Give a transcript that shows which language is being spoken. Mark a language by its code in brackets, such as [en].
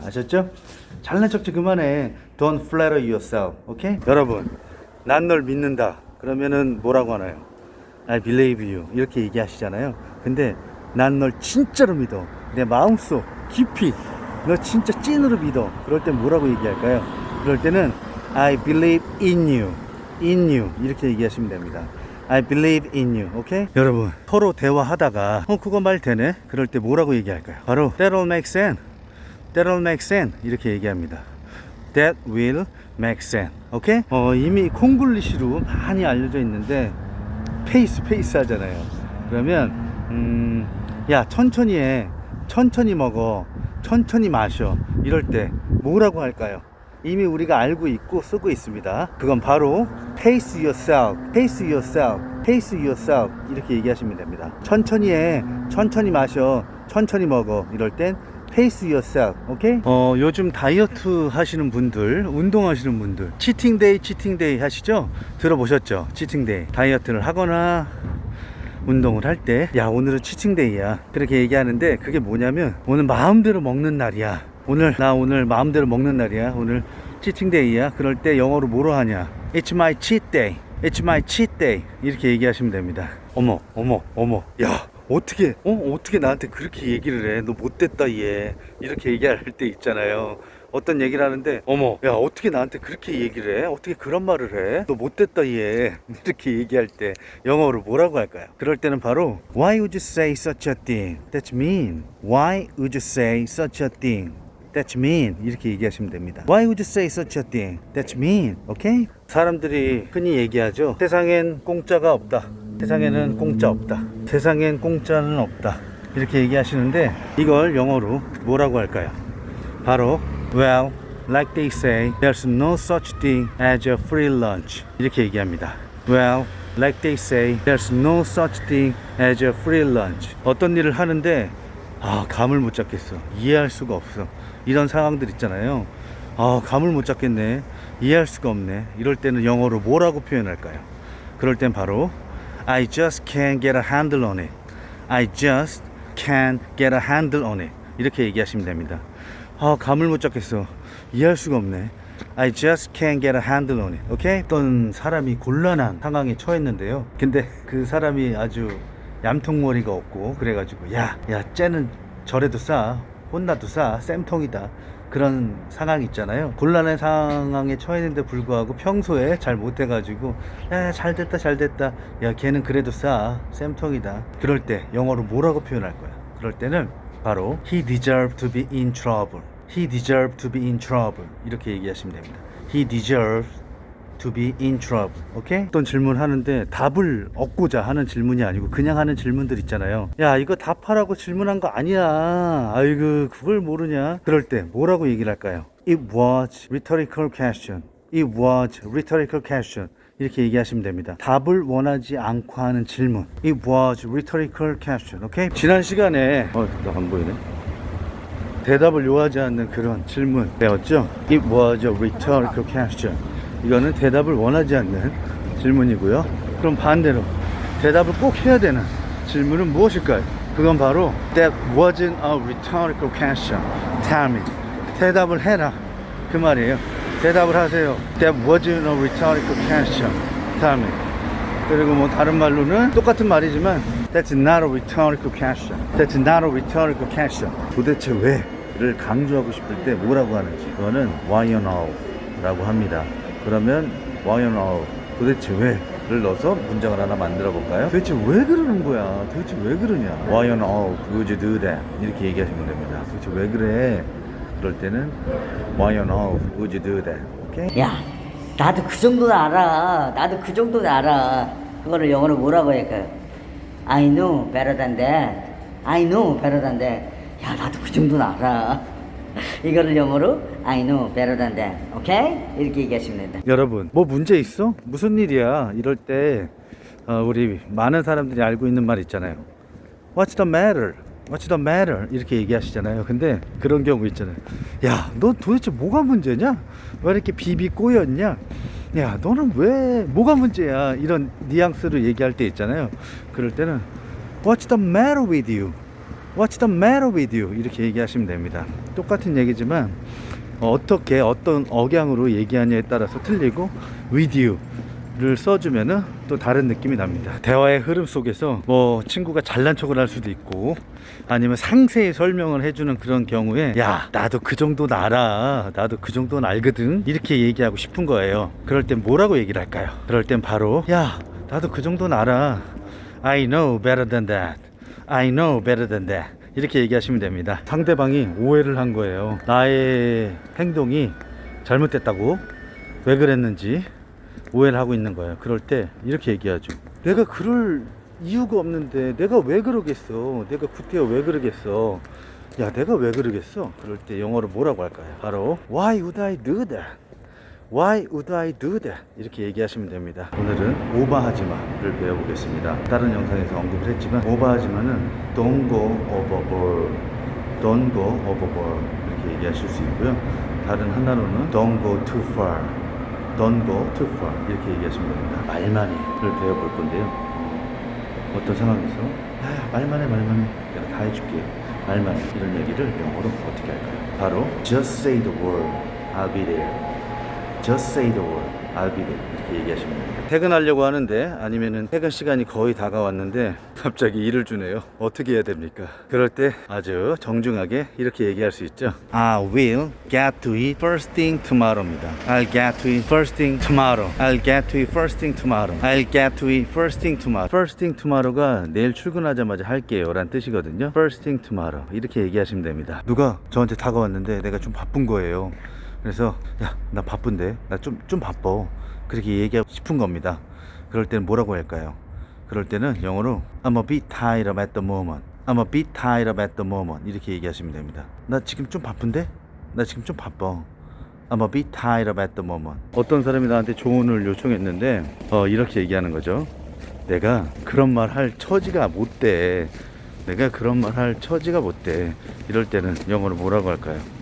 [ko] 아셨죠? 잘난 척 좀 그만해. [en] Don't flatter yourself. [ko] 오케이? 여러분, 난 널 믿는다. 그러면은 뭐라고 하나요? [en] I believe you. [ko] 이렇게 얘기하시잖아요. 근데 난 널 진짜로 믿어. 내 마음속 깊이 너 진짜 찐으로 믿어. 그럴 땐 뭐라고 얘기할까요? 그럴 때는 [en] I believe in you. In you. [ko] 이렇게 얘기하시면 됩니다. [en] I believe in you. 오케이? [ko] 여러분, 서로 대화하다가 그거 말 되네? 그럴 때 뭐라고 얘기할까요? [en] 바로 That'll make sense. That'll make sense. [ko] 이렇게 얘기합니다. [en] That will make sense. 오케이? [ko] 이미 콩글리시로 많이 알려져 있는데 페이스 하잖아요. 그러면 야 천천히 해. 천천히 먹어. 천천히 마셔. 이럴 때 뭐라고 할까요? 이미 우리가 알고 있고 쓰고 있습니다. 그건 바로 [en] pace yourself, pace yourself, pace yourself [ko] 이렇게 얘기하시면 됩니다. 천천히 해, 천천히 마셔, 천천히 먹어. 이럴 땐 [en] pace yourself, [ko] 오케이? 요즘 다이어트 하시는 분들, 운동하시는 분들 치팅데이 하시죠? 들어보셨죠? 치팅데이. 다이어트를 하거나 운동을 할 때 야 오늘은 치팅데이야 그렇게 얘기하는데 그게 뭐냐면 오늘 마음대로 먹는 날이야. 오늘 마음대로 먹는 날이야. 오늘 치팅데이야. 그럴 때 영어로 뭐로 하냐? [en] It's my cheat day. It's my cheat day. [ko] 이렇게 얘기하시면 됩니다. 어머. 야, 어떻게 나한테 그렇게 얘기를 해? 너 못됐다 얘. 이렇게 얘기할 때 있잖아요. 어떤 얘기를 하는데 어머, 야, 어떻게 나한테 그렇게 얘기를 해? 어떻게 그런 말을 해? 너 못됐다 얘. 이렇게 얘기할 때 영어로 뭐라고 할까요? 그럴 때는 바로 [en] Why would you say such a thing? That's mean. Why would you say such a thing? That's mean. [ko] 이렇게 얘기하시면 됩니다. [en] Why would you say such a thing? That's mean. 오케이? [ko] 사람들이 흔히 얘기하죠. 세상엔 공짜가 없다. 세상에는 공짜 없다. 세상엔 공짜는 없다. 이렇게 얘기하시는데 이걸 영어로 뭐라고 할까요? [en] 바로 Well, like they say, there's no such thing as a free lunch. [ko] 이렇게 얘기합니다. [en] Well, like they say, there's no such thing as a free lunch. [ko] 어떤 일을 하는데 감을 못 잡겠어. 이해할 수가 없어. 이런 상황들 있잖아요. 감을 못 잡겠네. 이해할 수가 없네. 이럴 때는 영어로 뭐라고 표현할까요? 그럴 땐 바로 [en] I just can't get a handle on it. I just can't get a handle on it. [ko] 이렇게 얘기하시면 됩니다. 감을 못 잡겠어. 이해할 수가 없네. [en] I just can't get a handle on it. [ko] 오케이? 어떤 사람이 곤란한 상황에 처했는데요. 근데 그 사람이 아주 얌통머리가 없고 그래가지고 야 쟤는 저래도 싸. 혼나도 싸. 쌤통이다. 그런 상황이 있잖아요. 곤란한 상황에 처했는데 불구하고 평소에 잘 못해가지고 야 잘됐다. 야 걔는 그래도 싸. 쌤통이다. 그럴 때 영어로 뭐라고 표현할 거야? 그럴 때는 바로 [en] He deserved to be in trouble. He deserved to be in trouble. [ko] 이렇게 얘기하시면 됩니다. [en] He deserved to be in trouble. [ko] 오케이? 어떤 질문 하는데 답을 얻고자 하는 질문이 아니고 그냥 하는 질문들 있잖아요. 야 이거 답하라고 질문한 거 아니야. 아이고 그걸 모르냐. 그럴 때 뭐라고 얘기를 할까요? [en] It was rhetorical question. It was rhetorical question. [ko] 이렇게 얘기하시면 됩니다. 답을 원하지 않고 하는 질문. [en] It was rhetorical question. [ko] 오케이? 지난 시간에 나 안 보이네. 대답을 요하지 않는 그런 질문 배웠죠? [en] It was a rhetorical question. [ko] 이거는 대답을 원하지 않는 질문이고요. 그럼 반대로 대답을 꼭 해야 되는 질문은 무엇일까요? 그건 바로 [en] That wasn't a rhetorical question. Tell me. [ko] 대답을 해라. 그 말이에요. 대답을 하세요. [en] That wasn't a rhetorical question. [ko] 다음에. 그리고 뭐 다른 말로는 똑같은 말이지만 [en] That's not a rhetorical question. That's not a rhetorical question. [ko] 도대체 왜를 강조하고 싶을 때 뭐라고 하는지 그거는 [en] why on earth [ko] 라고 합니다. 그러면 [en] why on earth [ko] 도대체 왜를 넣어서 문장을 하나 만들어 볼까요? 도대체 왜 그러는 거야? 도대체 왜 그러냐? [en] Why on earth would you do that? [ko] 이렇게 얘기하시면 됩니다. 도대체 왜 그래? 그럴 때는 [en] Why on earth would you do that? [ko] 오케이? 야, 나도 그 정도는 알아. 나도 그 정도는 알아. 그거를 영어로 뭐라고 할까요? [en] I know better than that. I know better than that. [ko] 야, 나도 그 정도는 알아. 이거를 영어로 [en] I know better than that. [ko] 오케이? 이렇게 얘기하시면 된다. 여러분 뭐 문제 있어? 무슨 일이야? 이럴 때 우리 많은 사람들이 알고 있는 말 있잖아요. [en] What's the matter? What's the matter? [ko] 이렇게 얘기하시잖아요. 근데 그런 경우 있잖아요. 야, 너 도대체 뭐가 문제냐? 왜 이렇게 비비 꼬였냐? 야, 너는 왜 뭐가 문제야? 이런 뉘앙스로 얘기할 때 있잖아요. 그럴 때는 [en] What's the matter with you? What's the matter with you? [ko] 이렇게 얘기하시면 됩니다. 똑같은 얘기지만 어떻게 어떤 억양으로 얘기하냐에 따라서 틀리고 [en] with you [ko] 를 써주면은 또 다른 느낌이 납니다. 대화의 흐름 속에서 뭐 친구가 잘난 척을 할 수도 있고 아니면 상세히 설명을 해주는 그런 경우에 야, 나도 그 정도는 알아. 나도 그 정도는 알거든. 이렇게 얘기하고 싶은 거예요. 그럴 땐 뭐라고 얘기를 할까요? 그럴 땐 바로 야, 나도 그 정도는 알아. [en] I know better than that. I know better than that. [ko] 이렇게 얘기하시면 됩니다. 상대방이 오해를 한 거예요. 나의 행동이 잘못됐다고 왜 그랬는지 오해를 하고 있는 거예요. 그럴 때 이렇게 얘기하죠. 내가 그럴 이유가 없는데 내가 왜 그러겠어? 내가 구태여 왜 그러겠어? 야, 내가 왜 그러겠어? 그럴 때 영어로 뭐라고 할까요? [en] 바로 Why would I do that? Why would I do that? [ko] 이렇게 얘기하시면 됩니다. 오늘은 오버하지 마를 배워보겠습니다. 다른 영상에서 언급을 했지만 오버하지 마는 [en] don't go overboard, don't go overboard [ko] 이렇게 얘기하실 수 있고요. 다른 하나로는 [en] don't go too far, don't go too far [ko] 이렇게 얘기하시면 됩니다. 말만해를 배워볼 건데요. 어떤 상황에서 말만해 내가 다 해줄게 말만해 이런 얘기를 영어로 어떻게 할까요? [en] 바로 just say the word, I'll be there. Just say the word, I'll be there. [ko] 이렇게 얘기하시면 됩니다. 퇴근하려고 하는데 아니면은 퇴근 시간이 거의 다가왔는데 갑자기 일을 주네요. 어떻게 해야 됩니까? 그럴 때 아주 정중하게 이렇게 얘기할 수 있죠. [en] I will get to it first thing tomorrow입니다. I'll get to it first thing tomorrow. I'll get to it first thing tomorrow. I'll get to it first thing tomorrow. First thing tomorrow [ko] 가 내일 출근하자마자 할게요 라는 뜻이거든요. [en] First thing tomorrow [ko] 이렇게 얘기하시면 됩니다. 누가 저한테 다가왔는데 내가 좀 바쁜 거예요. 그래서 야, 나 바쁜데 나 좀 바빠 그렇게 얘기하고 싶은 겁니다. 그럴 때는 뭐라고 할까요? 그럴 때는 영어로 [en] I'm a bit tied up at the moment. I'm a bit tied up at the moment [ko] 이렇게 얘기하시면 됩니다. 나 지금 좀 바쁜데? 나 지금 좀 바빠. [en] I'm a bit tied up at the moment. [ko] 어떤 사람이 나한테 조언을 요청했는데 이렇게 얘기하는 거죠. 내가 그런 말 할 처지가 못 돼. 내가 그런 말 할 처지가 못 돼. 이럴 때는 영어로 뭐라고 할까요?